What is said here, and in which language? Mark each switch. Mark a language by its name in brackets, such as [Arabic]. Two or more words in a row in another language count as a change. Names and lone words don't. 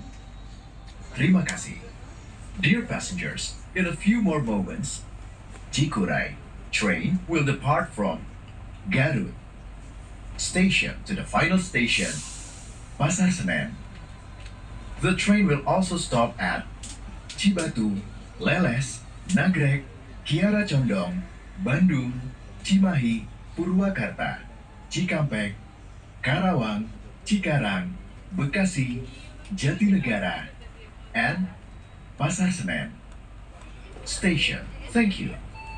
[Indonesian] Terima kasih. [English] Dear passengers, in a few more moments, Cikuray train will depart from Garut station to the final station, Pasar Senen. The train will also stop at Cibatu, Leles, Nagrek, Kiara Condong, Bandung, Cimahi, Purwakarta, Cikampek, Karawang, Cikarang, Bekasi, Jatinegara, and Pasar Senen Station. Thank you.